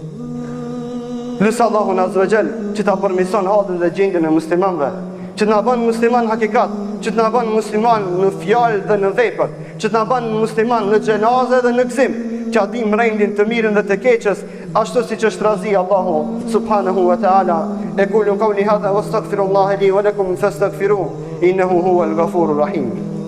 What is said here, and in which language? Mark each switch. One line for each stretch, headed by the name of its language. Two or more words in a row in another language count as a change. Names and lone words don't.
Albanian: Lësë Allahun Azvajal që ta përmison hadën dhe gjendjen e muslimanve, që të na banë musliman hakikat, që të na banë musliman në fjalë dhe në vepër, që të na banë musliman në gjenaze dhe në gzim, që adim rendin të mirën dhe të keqës, ashtu si që është razi Allahu
Arabic: سبحانه وتعالى. أقول قولي هذا وأستغفر الله لي ولكم فاستغفروه إنه هو الغفور الرحيم.